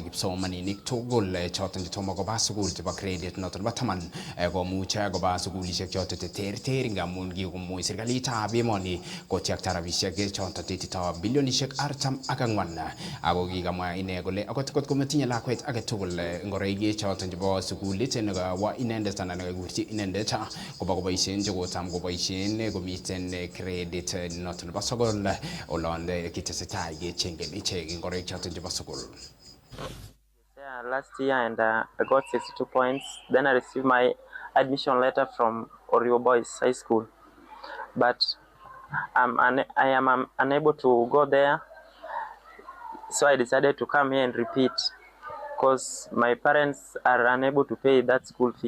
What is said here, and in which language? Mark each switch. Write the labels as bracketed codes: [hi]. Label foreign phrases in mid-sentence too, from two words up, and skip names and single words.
[kln] kipsomaninik tugul choton chetomo koba sukul chebo credit noton nebo taman komuche koba sugulishek choton terter ngamun kikomuch serikalitab emoni kotyakta rabishek choton tetito bilionishek 44 ako kikamwa ine kole akot kometinye lakwet age tugul ngoroik choton chebo sugulit nekawa inendet anan nekagurchi inendet koba koboisien chekotam koboisien komiten credit noton nebo sokol olonde kitesetai kechengen ichek ngoroik choton chebo sukul. [en] Last year and I got 62 points. Then I received my admission letter from Orio Boys High School, but I am unable to go there, so I decided to come here and repeat because my parents are unable to pay that school fee.